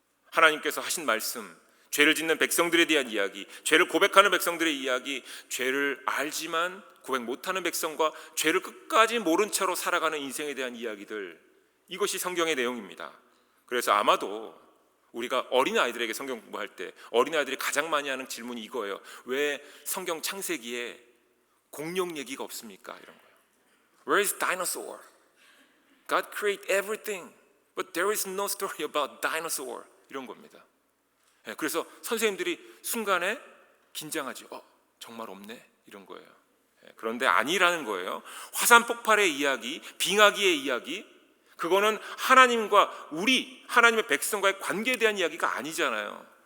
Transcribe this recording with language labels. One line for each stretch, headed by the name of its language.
Korean: 하나님께서 하신 말씀, 죄를 짓는 백성들에 대한 이야기, 죄를 고백하는 백성들의 이야기, 죄를 알지만 고백 못하는 백성과 죄를 끝까지 모른 채로 살아가는 인생에 대한 이야기들, 이것이 성경의 내용입니다. 그래서 아마도 우리가 어린아이들에게 성경 공부할 때 어린아이들이 가장 많이 하는 질문이 이거예요. 왜 성경 창세기에 공룡 얘기가 없습니까? 이런 거예요.
English: Where is dinosaur? God created everything, but there is no story about dinosaur.
Korean: 이런 겁니다. 그래서 선생님들이 순간에 긴장하지. 정말 없네? 이런 거예요. 그런데 아니라는 거예요. 화산 폭발의 이야기, 빙하기의 이야기, 그거는 하나님과 우리 하나님의 백성과의 관계에 대한 이야기가 아니잖아요.